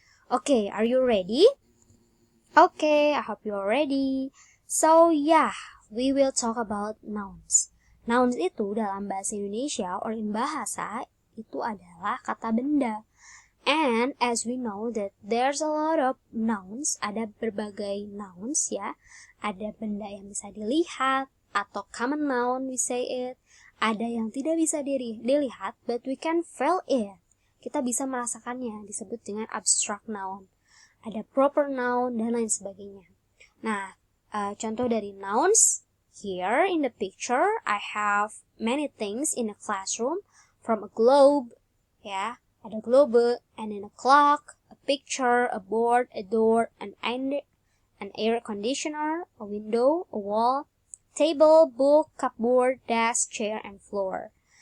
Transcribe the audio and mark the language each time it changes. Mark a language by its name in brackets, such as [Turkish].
[English] Okay, are you ready? Okay, I hope you're ready. So yeah, we will talk about nouns. [Indonesian] Nouns itu dalam bahasa Indonesia [English] or in [Indonesian] bahasa itu adalah kata benda. [English] And as we know that there's a lot of nouns, [Indonesian] ada berbagai nouns ya. Ada benda yang bisa dilihat atau common noun [English] we say it. [Indonesian] Ada yang tidak bisa dilihat [English] but we can feel it. [Indonesian] Kita bisa merasakannya, disebut dengan abstract noun. Ada proper noun dan lain sebagainya. [English] Nah, [Indonesian] contoh dari [English] nouns, here in the picture, I have many things in a classroom, from a globe, ya, [Indonesian] ada globe, [English] and then a clock, a picture, a board, a door, an air conditioner, a window, a wall, table, book, cupboard, desk, chair, and floor.